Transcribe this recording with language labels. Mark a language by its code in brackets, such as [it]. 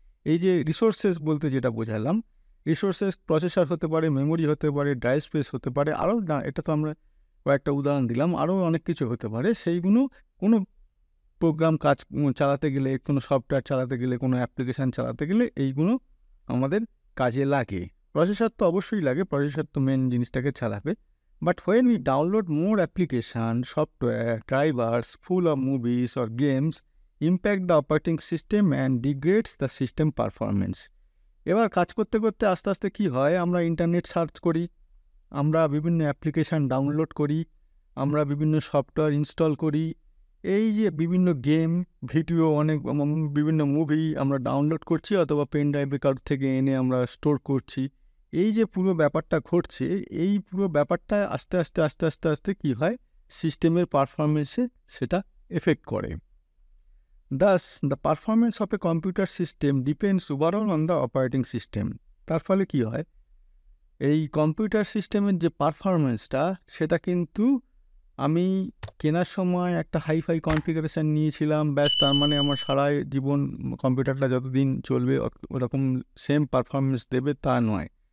[bn] এই যে রিসোর্সেস বলতে যেটা বোঝালাম, রিসোর্সেস প্রসেসর হতে পারে, মেমোরি হতে পারে, ড্রাইভ স্পেস হতে পারে, আরও না, এটা তো আমরা কয়েকটা উদাহরণ দিলাম, আরও অনেক কিছু হতে পারে। সেইগুলো কোনো প্রোগ্রাম চালাতে গেলে, কোনো সফটওয়্যার চালাতে গেলে, কোনো অ্যাপ্লিকেশান চালাতে গেলে এইগুলো আমাদের কাজে লাগে। প্রসেসর তো অবশ্যই লাগে, প্রসেসর তো মেন জিনিসটাকে চালাবে। [en] But when we download more application, software, drivers full of movies or games impact the operating system and degrades the system performance. [bn] এবার কাজ করতে করতে আস্তে আস্তে কী হয়, আমরা ইন্টারনেট সার্চ করি, আমরা বিভিন্ন অ্যাপ্লিকেশান ডাউনলোড করি, আমরা বিভিন্ন সফটওয়্যার ইনস্টল করি, এই যে বিভিন্ন গেম, ভিডিও, বিভিন্ন মুভি আমরা ডাউনলোড করছি অথবা পেন ড্রাইভে কারোর থেকে এনে আমরা স্টোর করছি। এই যে পুরো ব্যাপারটা ঘটছে, এই পুরো ব্যাপারটা আস্তে আস্তে কী হয়, সিস্টেমের পারফরমেন্সে সেটা এফেক্ট করে। [en] Thus, the performance of a computer system depends overall on the operating system. [bn] তার ফলে কী হয়, এই কম্পিউটার সিস্টেমের যে পারফরমেন্সটা, সেটা কিন্তু আমি কেনার সময় একটা হাইফাই কনফিগারেশান নিয়েছিলাম, ব্যাস, তার মানে আমার সারা জীবন কম্পিউটারটা যতদিন চলবে ওরকম সেম পারফরমেন্স দেবে তা নয়।